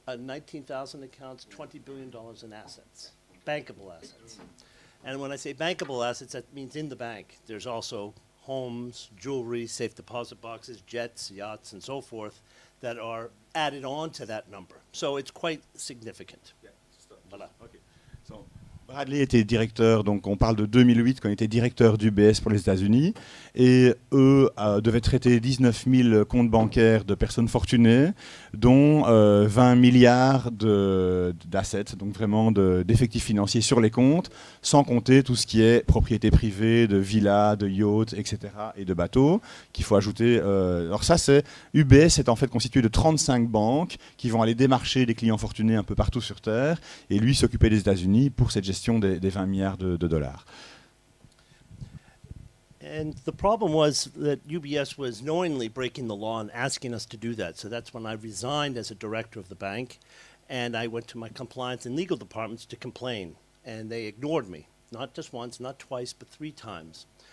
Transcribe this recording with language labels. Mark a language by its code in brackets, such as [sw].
[en] 19,000 accounts, $20 billion in assets, bankable assets. And when I say bankable assets, that means in the bank. There's also homes, jewelry, safe deposit boxes, jets, yachts, and so forth that are added on to that number. So it's quite significant. Yeah, [fr] Voilà. [en] Okay. [fr] So, Bradley était directeur, donc on parle de 2008 quand il était directeur d'UBS pour les États-Unis, et eux devaient traiter 19 000 comptes bancaires de personnes fortunées, dont 20 milliards d'assets, donc vraiment d'effectifs financiers sur les comptes, sans compter tout ce qui est propriété privée, de villas, de yachts, etc., et de bateaux, qu'il faut ajouter. Alors ça, UBS est en fait constitué de 35 banques qui vont aller démarcher des clients fortunés un peu partout sur Terre, et lui s'occuper des États-Unis pour cette gestion des 20 milliards de dollars. [en] And the problem was that UBS was knowingly breaking the law and asking us to do that. So that's when I resigned as a director of the bank, and I went to my compliance and legal departments to complain. And they ignored me, not just once, not twice, but 3 times.